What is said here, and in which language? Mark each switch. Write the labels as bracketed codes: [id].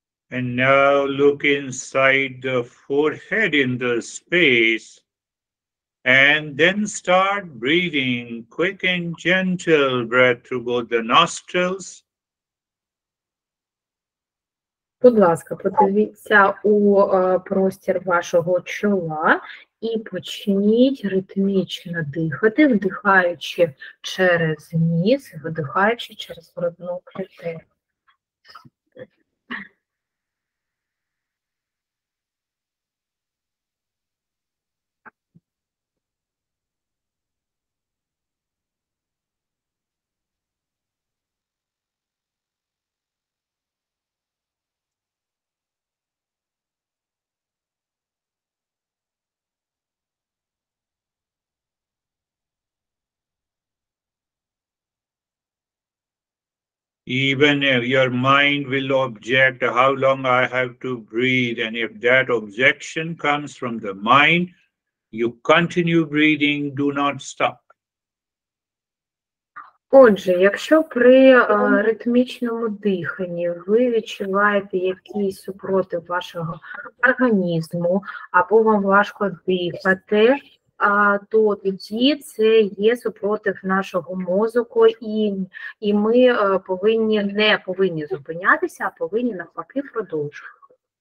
[en] And now look inside the forehead in the space, and then start breathing quick and gentle breath through both the nostrils. [uk] Будь ласка, подивіться у простір вашого чола і почніть ритмічно дихати, вдихаючи через ніс, видихаючи через грудну клітину. [en] Even if your mind will object how long I have to breathe, and if that objection comes from the mind, you continue breathing, do not stop. [uk] Отже, якщо при ритмічному диханні ви відчуваєте якийсь супротив вашого організму, або вам важко дихати, то тоді це є супротив нашого мозку, і ми не повинні зупинятися, а повинні навпаки продовжувати.